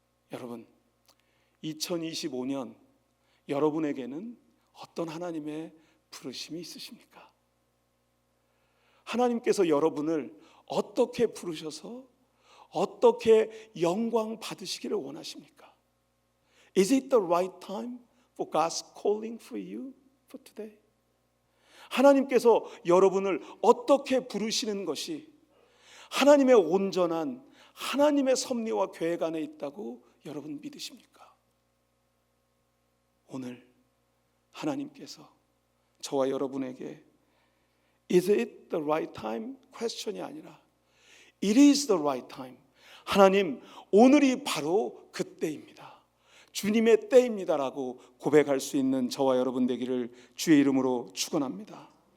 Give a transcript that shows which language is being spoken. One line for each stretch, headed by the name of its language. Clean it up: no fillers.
Korean: 여러분, 2025년 여러분에게는 어떤 하나님의 부르심이 있으십니까? 하나님께서 여러분을 어떻게 부르셔서 어떻게 영광 받으시기를 원하십니까?
English: Is it the right time for God's calling for you for today?
Korean: 하나님께서 여러분을 어떻게 부르시는 것이 하나님의 온전한 하나님의 섭리와 계획 안에 있다고 여러분 믿으십니까? 오늘 하나님께서 저와 여러분에게
English: Is it the right time?
Korean: 퀘스천이 아니라
English: It is the right time.
Korean: 하나님, 오늘이 바로 그때입니다. 주님의 때입니다라고 고백할 수 있는 저와 여러분 되기를 주의 이름으로 축원합니다.